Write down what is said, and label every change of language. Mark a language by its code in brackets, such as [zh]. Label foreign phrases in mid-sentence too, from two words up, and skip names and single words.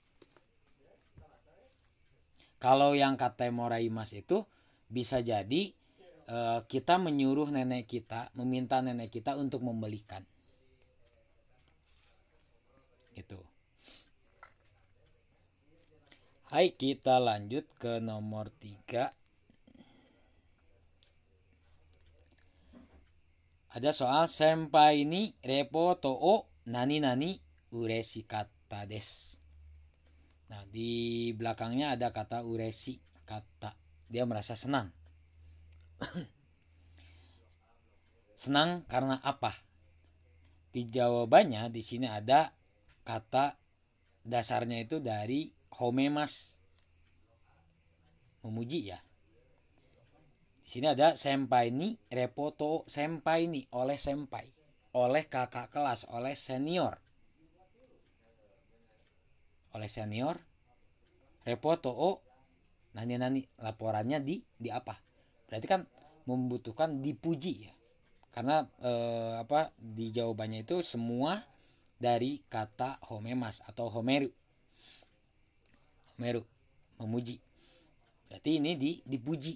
[id] Kalau yang [ja] kate moraimas [id] itu bisa jadi kita menyuruh nenek kita, meminta nenek kita untuk membelikan. Itu. Hai, kita lanjut ke nomor 3. Ada soal [ja] senpai ni repoto o nani nani ureshikatta desu. [id] Nah, di belakangnya ada kata uresi, kata dia merasa senang. Senang karena apa? Di jawabannya di sini ada kata dasarnya itu dari homemas, memuji ya. Di sini ada [ja] senpai ni repoto, senpai ni [id] oleh senpai, oleh kakak kelas, oleh senior. Oleh senior, [ja] repoto o nani [id] laporannya di apa? Berarti kan membutuhkan dipuji ya. Karena di jawabannya itu semua dari kata homemas atau homeru. Homeru memuji. Berarti ini dipuji.